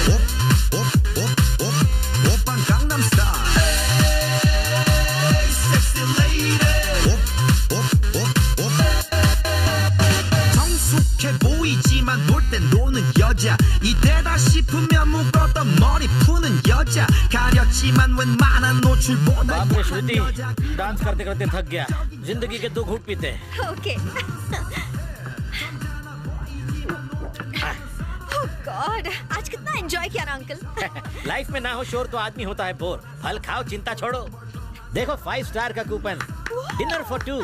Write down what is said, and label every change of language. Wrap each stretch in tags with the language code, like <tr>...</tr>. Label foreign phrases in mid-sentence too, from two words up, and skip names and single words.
<ko>오빤 강남스타일</ko> <en>Sexy lady</en> <ko>성숙해 보이지만 놀 땐 노는 여자 이때다 싶으면 묶었던 머리 푸는 여자 가렸지만 웬만한 노출보다</ko> <hi>बाप रे श्रुति, डांस करते करते थक गया। जिंदगी के 2 घूंट पीते। ओके।</hi> <en>Oh God,</en> <hi>आज कितना एंजॉय किया ना अंकल। लाइफ में ना हो शोर तो आदमी होता है बोर। फल खाओ, चिंता छोड़ो। देखो 5 स्टार का कूपन,</hi> <en>dinner for 2.</en>